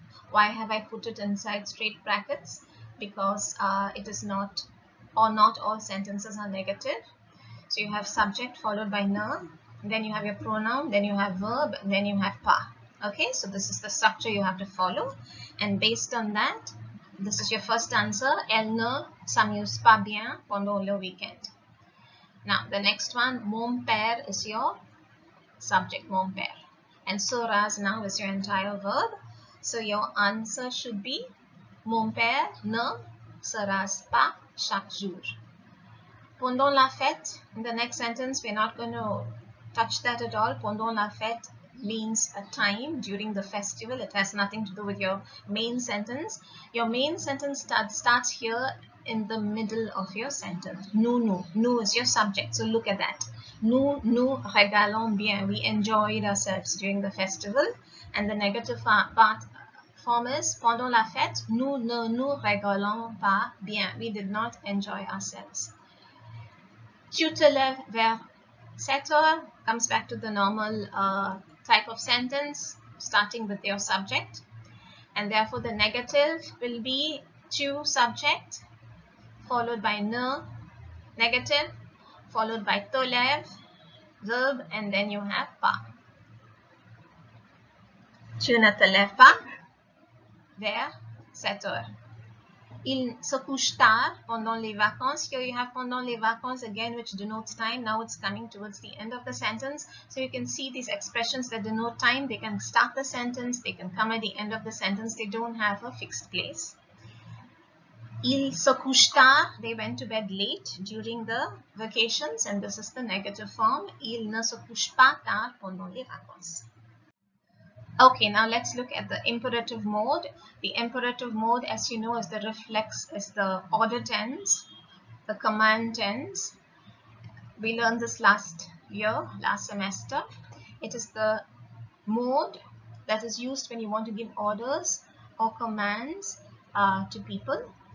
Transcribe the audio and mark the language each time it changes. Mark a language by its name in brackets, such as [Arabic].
[English] Why have I put it inside straight brackets? Because it is not, or not all sentences are negative. So you have subject followed by ne, then you have your pronoun, then you have verb, then you have pas. Okay, so this is the structure you have to follow, and based on that, this is your first answer. [French] Elle ne s'amuse pas bien pendant le weekend. [English] Now the next one, [French] mon père [English] is your subject, mon père, and seras now is your entire verb. So your answer should be [French] mon père ne seras pas chaque jour. Pendant la fête, [English] in the next sentence, we're not going to touch that at all. [French] Pendant la fête [English] means a time during the festival. It has nothing to do with your main sentence. Your main sentence starts here in the middle of your sentence. Nous is your subject. So look at that. [French] Nous régalons bien. [English] We enjoyed ourselves during the festival. And the negative form is [French] pendant la fête, nous ne nous régalons pas bien. [English] We did not enjoy ourselves. [French] Tu te lèves vers 7 heures [English] comes back to the normal type of sentence starting with your subject, and therefore the negative will be tu subject followed by ne negative followed by [French] te lèves [English] verb, and then you have pas. [French] Tu ne te lèves pas vers 7 heures. Il se couche tard pendant les vacances. [English] Here you have [French] pendant les vacances [English] again, which denotes time. Now it's coming towards the end of the sentence. So you can see these expressions that denote time. They can start the sentence. They can come at the end of the sentence. They don't have a fixed place. [French] Il se couche tard. [English] They went to bed late during the vacations. And this is the negative form. [French] Il ne se couche pas tard pendant les vacances. [English] Okay, now let's look at the imperative mode. The imperative mode, as you know, is the order tense. the command tense. We learned this last year, last semester. It is the mode that is used when you want to give orders or commands to people.